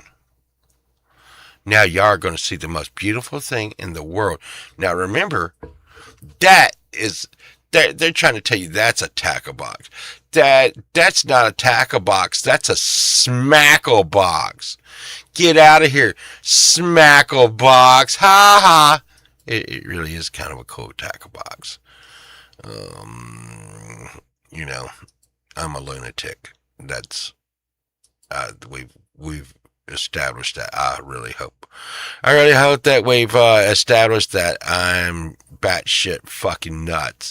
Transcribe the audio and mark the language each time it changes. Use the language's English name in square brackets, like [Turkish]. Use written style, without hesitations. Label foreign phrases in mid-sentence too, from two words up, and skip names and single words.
[English] Now y'all are going to see the most beautiful thing in the world. Now remember, that is, they're trying to tell you that's a tackle box. That's not a tackle box. That's a smackle box. Get out of here, smackle box. Ha ha. It really is kind of a cool tackle box. You know, I'm a lunatic. That's we've established that. I really hope that we've established that I'm batshit fucking nuts.